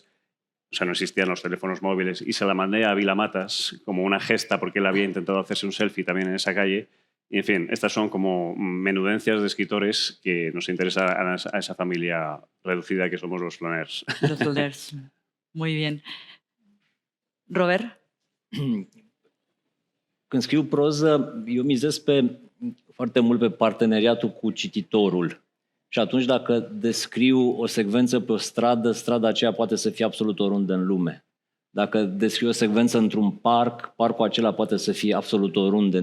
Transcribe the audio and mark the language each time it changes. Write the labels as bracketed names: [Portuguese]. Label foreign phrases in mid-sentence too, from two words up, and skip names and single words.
[Spanish] O sea, no existían los teléfonos móviles. Y se la mandé a Vila Matas como una gesta porque él había intentado hacerse un selfie también en esa calle. Y, en fin, estas son como menudencias de escritores que nos interesa a esa familia reducida que somos los flaners. Los Builders. Muy bien. Robert? [Romanian] Când scriu proză, eu mizez foarte mult pe parteneriatul cu cititorul. Și atunci dacă descriu o secvență pe o stradă, strada aceea poate să fie absolut oriunde în lume. Dacă descriu o secvență într-un parc, parcul acela poate să fie absolut oriunde.